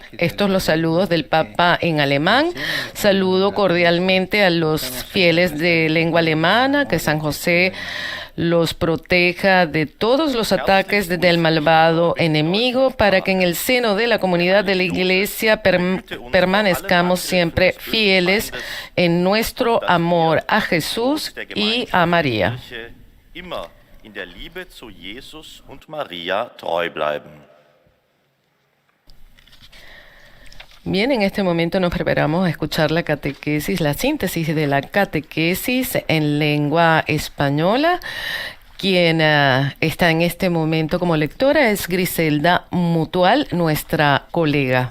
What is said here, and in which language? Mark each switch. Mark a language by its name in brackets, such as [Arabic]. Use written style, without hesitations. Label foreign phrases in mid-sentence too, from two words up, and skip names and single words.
[Spanish] Estos los saludos del Papa en alemán. Saludo cordialmente a los fieles de lengua alemana, que San José los proteja de todos los ataques del malvado enemigo, para que en el seno de la comunidad de la Iglesia permanezcamos siempre fieles en nuestro amor a Jesús y a María. [German] Immer in der Liebe zu Jesus und Maria treu bleiben. [Spanish] Bien, en este momento nos preparamos a escuchar la catequesis, la síntesis de la catequesis en lengua española. Quien está en este momento como lectora es Griselda Mutual, nuestra colega.